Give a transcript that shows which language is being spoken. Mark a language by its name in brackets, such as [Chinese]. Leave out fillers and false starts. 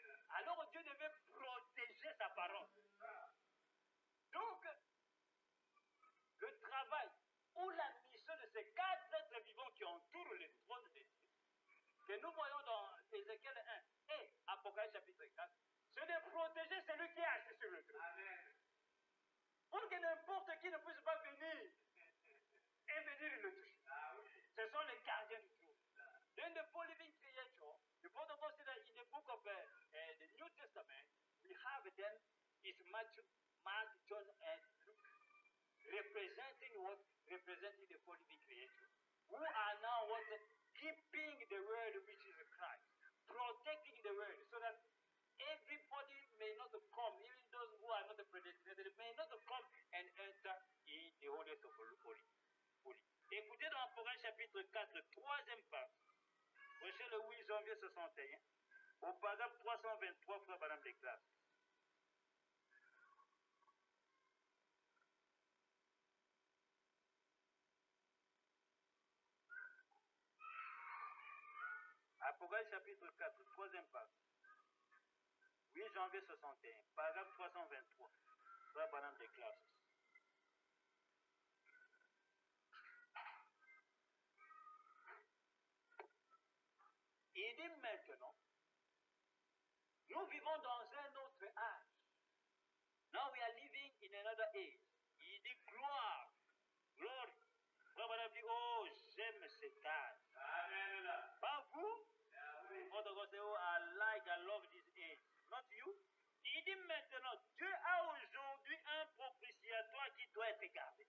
[French] Alors Dieu devait protéger sa parole. Donc, le travail ou la mission de ces quatre êtres vivants qui entourent le trône de Dieu, que nous voyons dans Ézéchiel 1 et Apocalypse chapitre 4, c'est de protéger celui qui est assis sur le trône. Pour que n'importe qui ne puisse pas venir et venir le toucher. Ce sont les gardiens du trône. [English] Then the four living creatures, the protocol said that in the book of the New Testament, we have them, is Matthew, Mark, John, and Luke, representing what? Representing the four living creatures, who are now what? Keeping the word which is Christ, protecting the word, so that everybody may not come, even those who are not predestinated, may not come and enter in the holiest of holy. [French] Écoutez dans Apocalypse chapitre 4, troisième page, prêché le 8 janvier 61, au paragraphe 323, Frère Branham déclare. Apocalypse chapitre 4, troisième page. 8 janvier 61, paragraphe 323. Frère Branham déclare ceci. Il dit maintenant, nous vivons dans un autre âge. [English] Now we are living in another age. [French] Il dit gloire, [English] glory. [French] Frère Branham dit, oh, j'aime cet âge. Amen. Pas vous? Votre conseil, [English] oh, I love this age. Not you? [French] Il dit maintenant, Dieu a aujourd'hui un propitiatoire qui doit être gardé.